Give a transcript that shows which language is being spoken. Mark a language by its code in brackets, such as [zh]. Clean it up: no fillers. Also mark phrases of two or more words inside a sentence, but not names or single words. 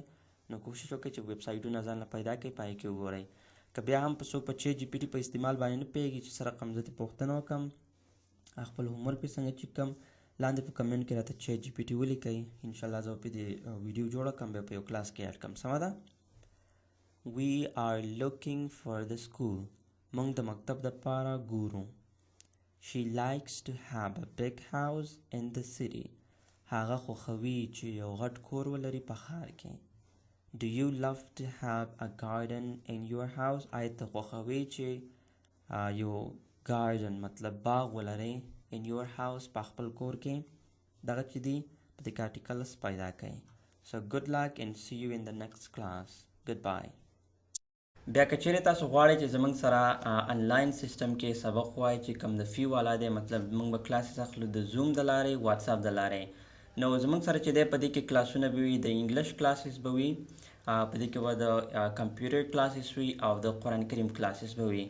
[ps] نو کوشش وکړئ چې ویبسایټونه ځان له پیدا کړئ، په هغې کې وګورئ. که بیا هم څوک په چیټ جي پي ټي په استعمال باندې نه پوهېږي چې څه رقم زه ترې پوښتنه وکړم، خپل هومورک پرې څنګه چیک کړم، لاندې په کمنټ کې راته چیټ جي پي ټي ولیکئ. انشاءالله زه به پرې ویډیو جوړه کړم، بیا په یو کلاس کې ایډ کړم. سمه ده؟ [en] We are looking for the school. [ps] موږ د مکتب دپاره ګورو. [en] She likes to have a big house in the city. [ps] هغه خوښوي چې یو غټ کور ولري په ښار کې. [en] Do you love to have a garden in your house? [ps] آیا ته خوښوي چې یو garden مطلب باغ ولرئ [en] in your house [ps] په خپل کور کې؟ دغه چې دی په دې کې articles پیدا کړئ. [en] So good luck and see you in the next class. Goodbye. [ps] بیا که چیرې تاسو غواړئ چې زموږ سره [en] online system [ps] کې سبق ووایئ چې کوم د فی والا دی، مطلب موږ به کلاسز اخلو د زوم د لارې، واتساپ د لارې. نو زموږ سره چې دی په دې کې کلاسونه به وي، د [en] English classes [ps] به وي، په دې کې به د [en] computer classes [ps] وي او د قرآن کریم کلاسز به وي.